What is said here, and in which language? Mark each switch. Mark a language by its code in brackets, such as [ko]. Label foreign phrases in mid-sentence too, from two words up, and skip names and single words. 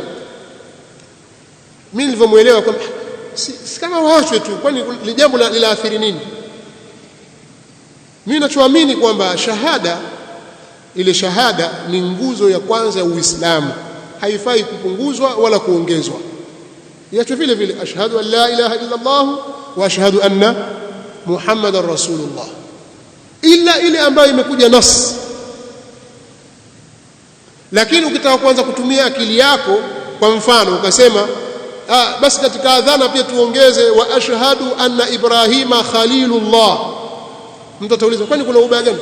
[sw] Mimi nilivyomuelewa kwamba si kama waachwe tu, kwani ni jambo la athiri nini? Mimi ninachoamini kwamba shahada, ile shahada ni nguzo ya kwanza ya Uislamu, haifai kupunguzwa wala kuongezwa. Iacho vile vile, [ar] أشهد أن لا إله إلا الله وأشهد أن محمدا رسول الله, [sw] ila ile ambayo imekuja nas. Lakini ukitaka kuanza kutumia akili yako, kwa mfano ukasema basi katika adhana pia tuongeze [ar] وأشهد أن إبراهيم خليل الله, [sw] mtu atauliza kwani kuna ubaya gani?